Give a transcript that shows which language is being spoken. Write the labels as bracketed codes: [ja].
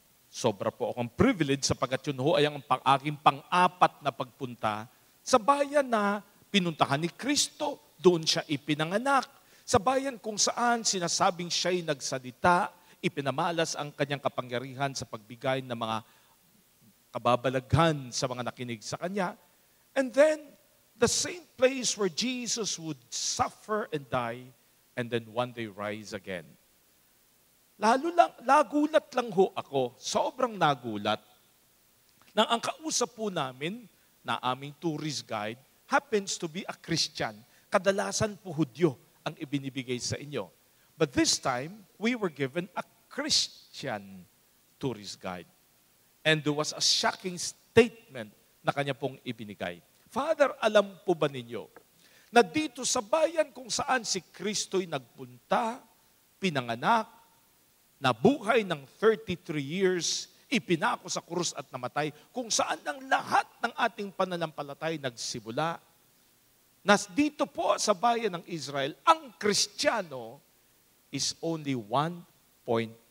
[tl] Sobra po akong privilege sapagkat yun ho ay ang aking pang-apat na pagpunta sa bayan na pinuntahan ni Kristo. Doon siya ipinanganak. Sa bayan kung saan sinasabing siya'y nagsalita, ipinamalas ang kanyang kapangyarihan sa pagbigay ng mga kababalaghan sa mga nakinig sa kanya. [en] And then, the same place where Jesus would suffer and die, and then one day rise again. [tl] Nagulat lang ho ako, sobrang nagulat, nang ang kausap po namin na aming tourist guide [en] happens to be a Christian. [tl] Kadalasan po Hudyo ang ibinibigay sa inyo. [en] But this time, we were given a Christian tourist guide. And there was a shocking statement [tl] na kanya pong ibinigay. Father, alam po ba ninyo na dito sa bayan kung saan si Kristo'y nagpunta, pinanganak, nabuhay ng 33 years, ipinako sa krus at namatay, kung saan ang lahat ng ating pananampalatay nagsimula, nas dito po sa bayan ng Israel, ang Kristiyano [en] is only 1.5%.